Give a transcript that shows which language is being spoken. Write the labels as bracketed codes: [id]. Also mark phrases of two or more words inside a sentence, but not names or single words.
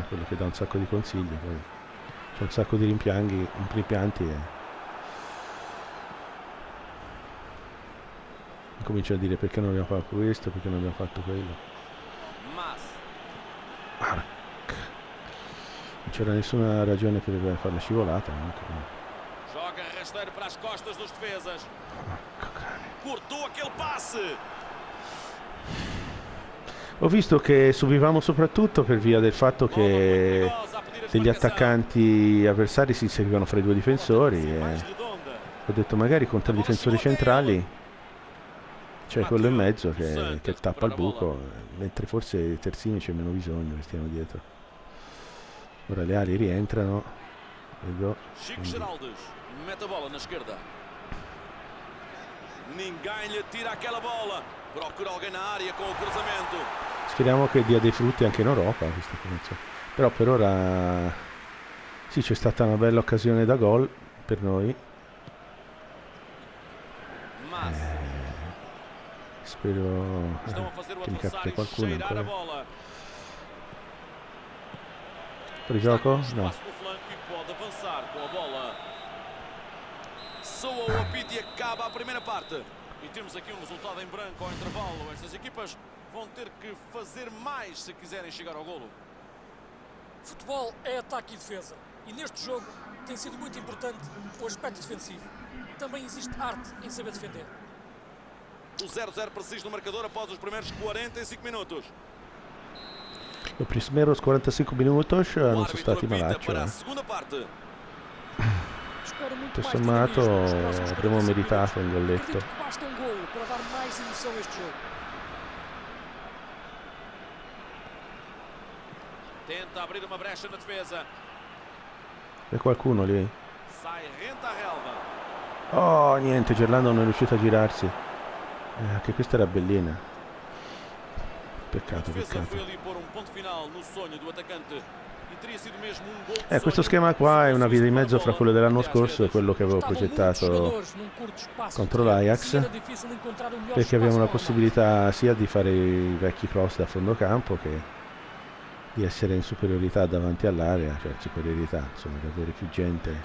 [it] Quello che dà un sacco di consigli, poi c'è un sacco di rimpianti e comincio a dire perché non abbiamo fatto questo, perché non abbiamo fatto quello. Non c'era nessuna ragione per fare la scivolata. [pt] Joga rasteiro para as costas dos defesas. Cortou aquele passe. [it] Ho visto che subivamo soprattutto per via del fatto che degli attaccanti avversari si seguivano fra i due difensori e ho detto magari contro i difensori centrali c'è quello in mezzo che tappa il buco, mentre forse i terzini c'è meno bisogno, che stiamo dietro. Ora le ali rientrano. Vedo. [pt] Chico Geraldes mette a bola na esquerda. Ninguém lhe tira aquela bola. Procura alguém na área com o cruzamento. [it] Speriamo che dia dei frutti anche in Europa questa cosa. Però per ora sì, c'è stata una bella occasione da gol per noi. Spero che mi capiti qualcuno ancora. Fuori gioco? No. [pt] Soa o apito e acaba a primeira parte. E temos aqui um resultado em branco ao intervalo. Estas equipas vão ter que fazer mais se quiserem chegar ao golo. Futebol é ataque e defesa. E neste jogo tem sido muito importante o aspecto defensivo. Também existe arte em saber defender. O 0-0 preciso no marcador após os primeiros 45 minutos. Os primeiros 45 minutos [it] non sono stati malacci. Tutto sommato avremmo meritato un golletto. [pt] Basta um golo para dar mais emoção a este jogo. Tenta abrir uma brecha na defesa. [it] C'è qualcuno lì? [pt] Sai renta a relva. [it] Oh, niente, Gerlando non è riuscito a girarsi. Anche questa era bellina. Peccato, peccato. Questo schema qua è una via di mezzo fra quello dell'anno scorso e quello che avevo progettato contro l'Ajax, perché abbiamo la possibilità sia di fare i vecchi cross da fondo campo che di essere in superiorità davanti all'area, cioè superiorità, insomma, di avere più gente.